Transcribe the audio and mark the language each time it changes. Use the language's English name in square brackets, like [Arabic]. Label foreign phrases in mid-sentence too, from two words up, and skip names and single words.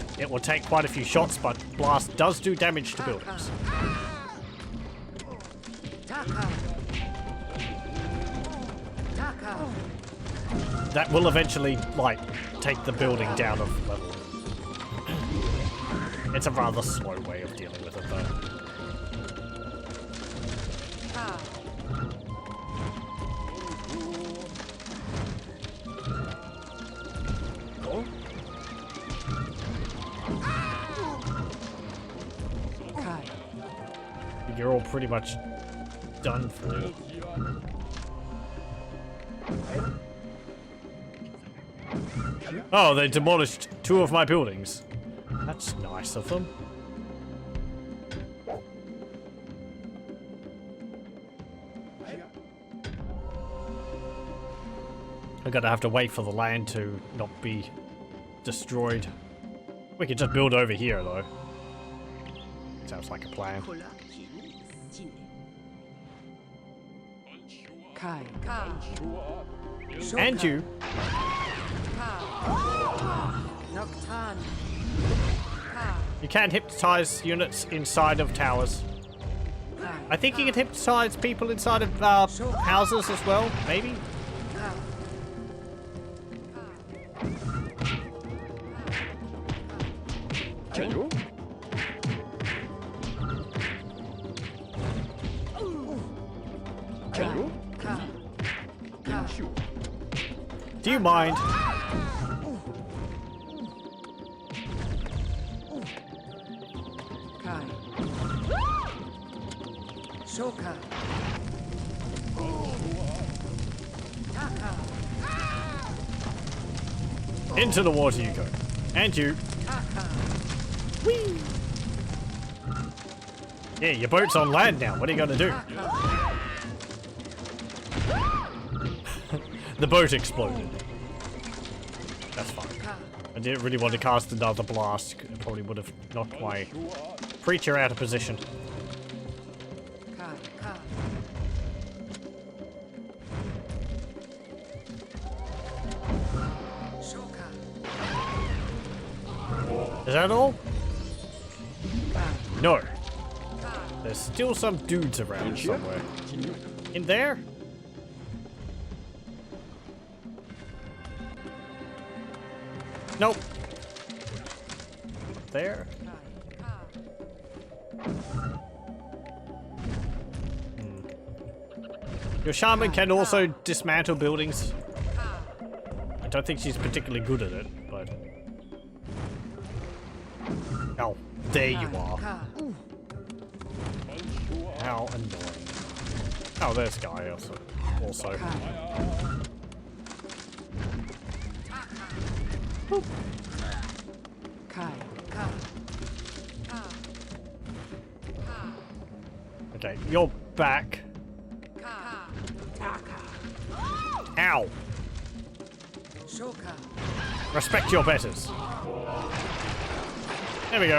[English] It will take quite a few shots, but blast does do damage to buildings. Taka. Taka. That will eventually, like, take the building down a level. It's a rather slow way of dealing with it, though. Ka. Oh, Kai. You're all pretty much done for it. Oh, they demolished 2 of my buildings. That's nice of them. I'm gonna have to wait for the land to not be destroyed. We could just build over here, though. Sounds like a plan. Kai. Ka. And you. Noctan. Ka. You can hypnotize units inside of towers. Kai. I think you can hypnotize people inside of houses as well, maybe? Ka. Chayo? Chayo? Ka. Ka. Shu. Do you mind? Kai. Shoka. Taka. Into the water you go. And you. Taka. Whee! Yeah, your boat's on land now. What are you gonna do? Taka. The boat exploded. That's fine. Ka. I didn't really want to cast another blast. It probably would have knocked my preacher out of position. Kai. Ka. Shoka. Is that all? Ka. No. Ka. There's still some dudes around somewhere. In there? Nope. There? Your shaman can also dismantle buildings. I don't think she's particularly good at it, but... Oh, there you are. Ka. How annoying. Oh, there's a guy also. Kai. Ka. Okay, you're back. Ow! Shoka. Respect your betters. There we go.